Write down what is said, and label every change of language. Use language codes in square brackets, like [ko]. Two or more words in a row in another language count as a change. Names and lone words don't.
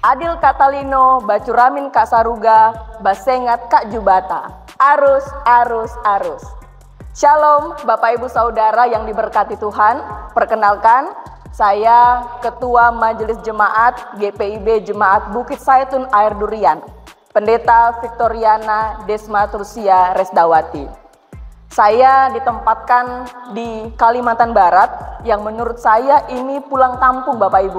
[knx] Adil Katalino, Bacuramin Kak Saruga, Basengat Kak Jubata. Arus, arus, arus. [id] Shalom Bapak Ibu Saudara yang diberkati Tuhan. Perkenalkan, saya Ketua Majelis Jemaat GPIB Jemaat Bukit Zaitun Air Durian, Pendeta Victoriana Desma Trusia Resdawati. Saya ditempatkan di Kalimantan Barat yang menurut saya ini pulang kampung Bapak Ibu.